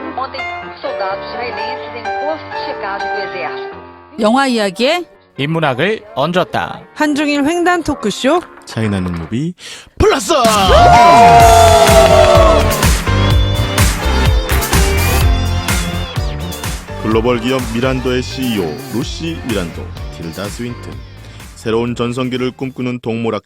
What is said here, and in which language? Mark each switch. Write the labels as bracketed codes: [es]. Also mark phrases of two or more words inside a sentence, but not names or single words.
[pt] Ontem, soldados israelenses em posto de checagem do exército. [ko] 영화 이야기에 인문학을 얹었다. 한중일 횡단 토크쇼 차이나는 무비 플러스. 글로벌 기업 미란도의 CEO 루시 미란도, 틸다 스윈튼, 새로운 전성기를 꿈꾸는